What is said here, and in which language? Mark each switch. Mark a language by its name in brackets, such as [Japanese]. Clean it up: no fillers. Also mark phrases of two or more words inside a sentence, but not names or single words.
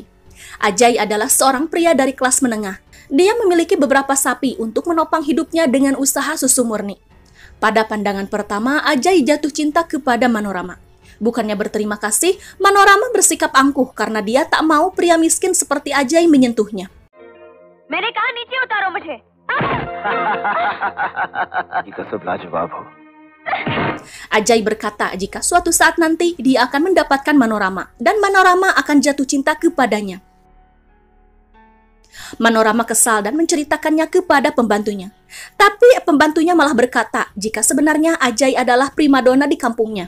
[Indonesian] Ajay adalah seorang pria dari kelas menengah. Dia memiliki beberapa sapi untuk menopang hidupnya dengan usaha susu murni. Pada pandangan pertama, Ajay jatuh cinta kepada Manorama. Bukannya berterima kasih, Manorama bersikap angkuh karena dia tak mau pria miskin seperti Ajay menyentuhnya. [Hindi] मैंने कहा नीचे उतारो मुझे। Itu लाजवाब हो. [Indonesian] Ajay berkata jika suatu saat nanti dia akan mendapatkan Manorama dan Manorama akan jatuh cinta kepadanya. Manorama kesal dan menceritakannya kepada pembantunya. Tapi pembantunya malah berkata jika sebenarnya Ajay adalah primadona di kampungnya.